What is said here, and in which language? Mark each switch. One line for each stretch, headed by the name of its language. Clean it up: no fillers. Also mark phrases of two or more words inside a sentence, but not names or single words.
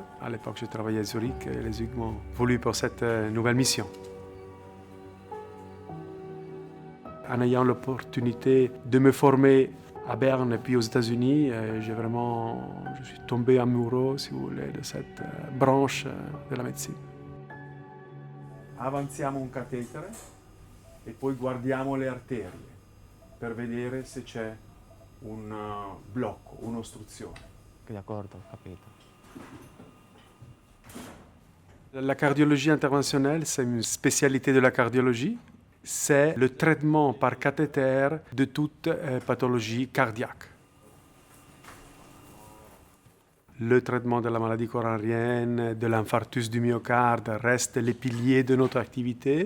French: À l'époque, je travaillais à Zurich et les ZUG m'ont voulu pour cette nouvelle mission. En ayant l'opportunité de me former à Berne et puis aux États-Unis, je suis tombé amoureux, si vous voulez, de cette branche de la médecine.
Italian: Avanziamo un catetere e poi guardiamo le arterie per vedere se c'è un blocco, un'ostruzione. D'accordo, ho capito.
French: La cardiologie interventionnelle, c'est une spécialité de la cardiologie. C'est le traitement par cathéter de toute pathologie cardiaque. Le traitement de la maladie coronarienne, de l'infarctus du myocarde reste les piliers de notre activité.